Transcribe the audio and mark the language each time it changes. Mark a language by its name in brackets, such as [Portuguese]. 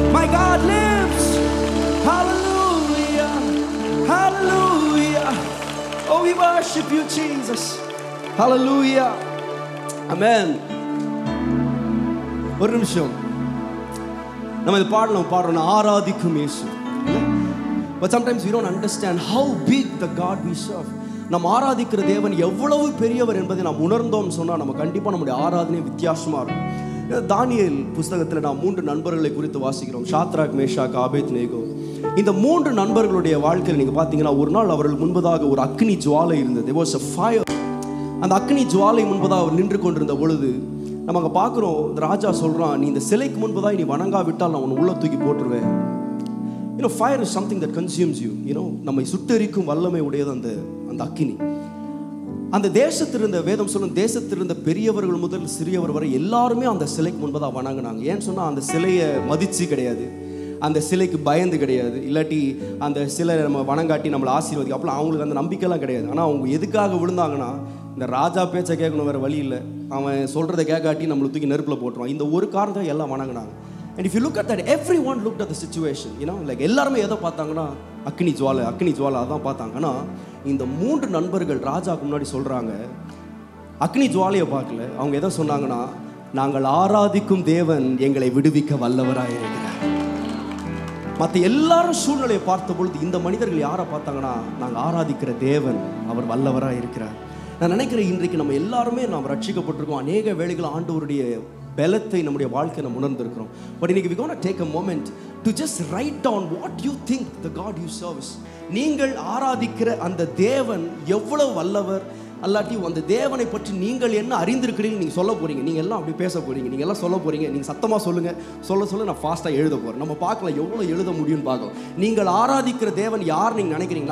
[English] My God lives. Hallelujah. Hallelujah. Oh, we worship you, Jesus. Hallelujah. Amen. [Tamil] ஒரு நிமிஷம் நம்ம இது பாடுறோம் ஆராதிக்கும் இயேசு. [English] But sometimes we don't understand how big the God we serve. [Tamil] நம்ம ஆராதிக்கிற தேவன் எவ்வளவு பெரியவர் என்பதை நாம் உணர்ந்தோம் சொன்னால் நம்ம கண்டிப்பாக நம்முடைய ஆராதனை வித்தியாசமாக இருக்கும். தானியேல் புஸ்தகத்தில் நாம் 3 நண்பர்களை குறித்து வாசிக்கிறோம். Shadrach, Meshach, Abednego. இந்த 3 நண்பர்களுடைய வாழ்க்கையில் நீங்கள் பார்த்தீங்கன்னா ஒரு நாள் அவர்கள் முன்பதாக ஒரு அக்னி ஜுவாலை இருந்தது. [English] There was a fire. [Tamil] அந்த அக்னி ஜுவாலை முன்பதாக அவர் நின்று கொண்டிருந்த பொழுது நம்ம அங்கே பார்க்குறோம். இந்த ராஜா சொல்கிறான், நீ இந்த சிலைக்கு முன்பதாக நீ வணங்காவிட்டால் நான் உன்னை உள்ள தூக்கி போட்டுருவேன். [English] fire is something that consumes you. [Tamil] நம்மை சுட்டெரிக்கும் வல்லமை உடையது அந்த அக்கினி. அந்த தேசத்திலிருந்த வேதம் சொல்லும் தேசத்திலிருந்த பெரியவர்கள் முதல் சிறியவர் வரை எல்லாருமே அந்த சிலைக்கு முன்பதாக வணங்கினாங்க. ஏன்னு சொன்னால் அந்த சிலையை மதிச்சு கிடையாது, அந்த சிலைக்கு பயந்து கிடையாது, இல்லாட்டி அந்த சிலை நம்ம வணங்காட்டி நம்மளை ஆசீர்வதிக்கும் அப்பலாம் அவங்களுக்கு அந்த நம்பிக்கைலாம் கிடையாது. ஆனால் அவங்க எதுக்காக விழுந்தாங்கன்னா, இந்த ராஜா பேச்சை கேட்கணும், வேறு வழி இல்லை, அவன் சொல்கிறத கேட்காட்டி நம்மளை தூக்கி நெருப்பில் போட்டுருவான். இந்த ஒரு காரணத்தை எல்லாம் வணங்கினாங்க. [English] And if you look at that, everyone looked at the situation. [Tamil] Like எல்லாருமே எதை பார்த்தாங்கன்னா அக்னி ஜுவாலை அதான் பார்த்தாங்க. ஆனால் இந்த 3 நண்பர்கள் ராஜாவுக்கு முன்னாடி சொல்கிறாங்க, அக்னி ஜுவாலையை பார்க்கல. அவங்க எதை சொன்னாங்கன்னா, நாங்கள் ஆராதிக்கும் தேவன் எங்களை விடுவிக்க வல்லவராக இருக்கிறார். மற்ற எல்லாரும் சூழ்நிலையை பார்த்த பொழுது இந்த மனிதர்கள் யாரை பார்த்தாங்கன்னா, நாங்கள் ஆராதிக்கிற தேவன் அவர் வல்லவராக இருக்கிறார். நான் நினைக்கிறேன் இன்றைக்கு நம்ம எல்லாருமே நாம் ரட்சிக்கப்பட்டிருக்கோம். அநேக வேளைகள் ஆண்டவருடைய பலத்தை நம்முடைய வாழ்க்கை நம்ம உணர்ந்திருக்கிறோம். பட் இன்னைக்கு [English] we gonna take a moment to just write down what you think the God you serve. [Tamil] நீங்கள் ஆராதிக்கிற அந்த தேவன் எவ்வளவு வல்லவர், அல்லாட்டி அந்த தேவனை பற்றி நீங்கள் என்ன அறிந்திருக்கிறீங்க நீங்கள் சொல்ல போறீங்க. நீங்கள் எல்லாம் அப்படி பேச போறீங்க, நீங்கள் எல்லாம் சொல்ல போறீங்க. நீங்கள் சத்தமாக சொல்லுங்க, சொல்ல நான் ஃபாஸ்ட்டாக எழுத போகிறேன். நம்ம பார்க்கலாம் எவ்வளோ எழுத முடியும்னு பார்க்கலாம். நீங்கள் ஆராதிக்கிற தேவன் யார் நீங்கள் நினைக்கிறீங்க?